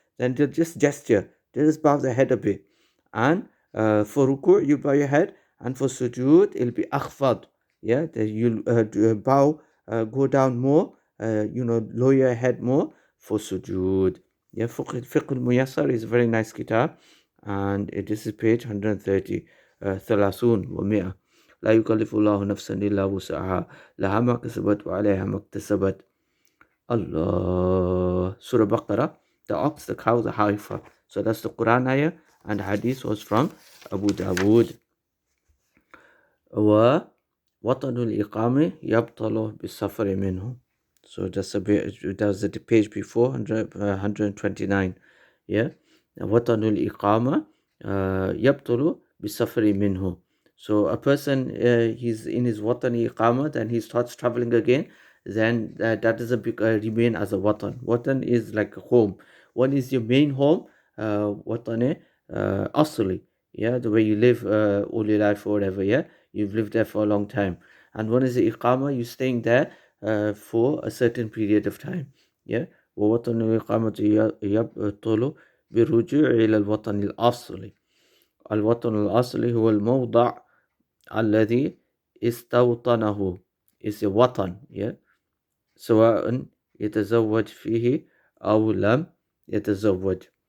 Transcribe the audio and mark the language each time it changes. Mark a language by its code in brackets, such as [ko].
[en] Then they'll just gesture, they just bow their head a bit. And for ruku' you bow your head, and for sujood it'll be akhfad. Yeah, you'll bow, go down more, lower your head more. for sujood. Yeah, Fiqh al-Muyassar is a very nice kitab, and this is page 130. [ar] ثلاثون ومئة لا يكلف الله نفسا إلا وسعها لها ما كسبت وعليها ما اكتسبت. [en] Allah. Surah Baqarah, the ox, the cow, the heifer. So that's the Quran ayah, and the hadith was from Abu Dawood. [ar] ووطن الإقامة يبطل بالسفر منه. [en] So that's the page before, 129. Yeah. [ar] وطن الإقامة يبطل بالسفر منه. [en] So a person, he's in his watan iqamah, then he starts traveling again, then that doesn't remain as a watan. Watan is like a home. One is your main home, watan asli, yeah, the way you live all your life or whatever, yeah, you've lived there for a long time. And one is the iqamah, you're staying there for a certain period of time, yeah. [ar] ووطن الإقامة يبطل بالرجوع إلى الوطن الأصلي. الوطن الأصلي هو الموضع الذي استوطنه is a وطن, yeah, سواء يتزوج فيه أو لم يتزوج.